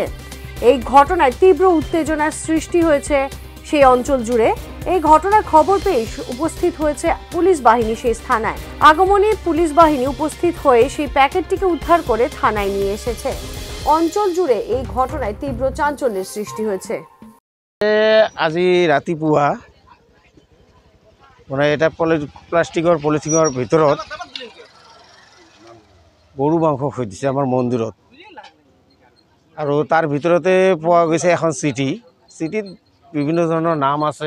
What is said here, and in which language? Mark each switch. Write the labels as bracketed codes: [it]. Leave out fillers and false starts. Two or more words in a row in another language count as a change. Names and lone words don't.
[bn] এই ঘটনায় তীব্র উত্তেজনার সৃষ্টি হয়েছে সেই অঞ্চল জুড়ে। এই ঘটনার খবর পেয়ে উপস্থিত হয়েছে পুলিশ বাহিনী সেই থানায়। আগমনী পুলিশ বাহিনী উপস্থিত হয়ে সেই প্যাকেটটিকে উদ্ধার করে থানায় নিয়ে এসেছে। অঞ্চল জুড়ে এই ঘটনায় তীব্র চাঞ্চল্যের সৃষ্টি হয়েছে। [as] আজি ৰাতিপুৱা মানে এটা প্লাষ্টিকৰ পলিথিনৰ ভিতৰত গৰু মাংস থৈ দিছে আমাৰ মন্দিৰত, আৰু তাৰ ভিতৰতে পোৱা গৈছে এখন চিঠিত বিভিন্ন ধৰণৰ নাম আছে।